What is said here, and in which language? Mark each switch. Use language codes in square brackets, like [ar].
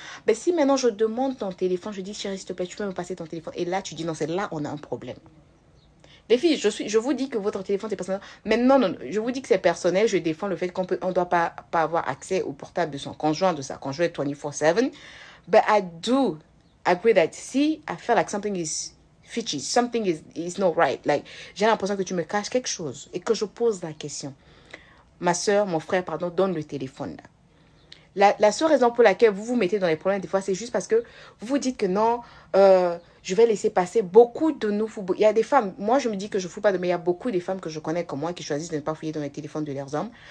[fr] Mais si maintenant je demande ton téléphone, je dis, chérie, s'il te plaît, tu peux me passer ton téléphone. Et là, tu dis, non, c'est là on a un problème. Les filles, je vous dis que votre téléphone c'est personnel. Mais non, je vous dis que c'est personnel. Je défends le fait qu'on ne doit pas avoir accès au portable de son conjoint, de sa conjointe 24/7. [en] But I do agree that see, I feel like something is fishy, something is not right. [fr] Like, j'ai l'impression que tu me caches quelque chose et que je pose la question. Ma soeur, mon frère, pardon, donne le téléphone là. La seule raison pour laquelle vous vous mettez dans les problèmes des fois, c'est juste parce que vous vous dites que non, je vais laisser passer. Beaucoup de nous, il y a des femmes, moi je me dis que je ne fous pas de, mais il y a beaucoup de femmes que je connais comme moi qui choisissent de ne pas fouiller dans les téléphones de leurs hommes.